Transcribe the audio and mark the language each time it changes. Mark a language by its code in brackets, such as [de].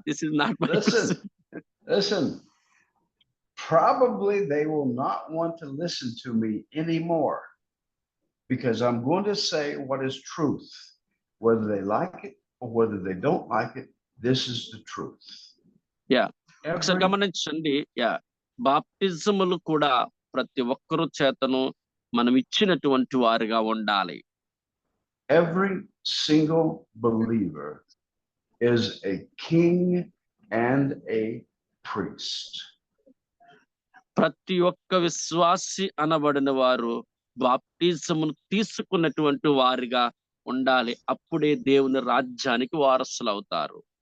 [en] This is not my question. Listen. Probably they will not want to listen to me anymore because I'm going to say what is truth. Whether they like it or whether they don't like it, this is the truth. Yeah. [te] ఒకసారి గమనించండి. బాప్టిజములు కూడా ప్రతి ఒక్కరు చేతను మనం ఇచ్చినటువంటి వారుగా ఉండాలి. [en] Every single believer is a king and a priest. [te] ప్రతి ఒక్క విశ్వాసి అనబడిన వారు బాప్టిజమును తీసుకున్నటువంటి వారిగా ఉండాలి. అప్పుడే దేవుని రాజ్యానికి వారసులు అవుతారు.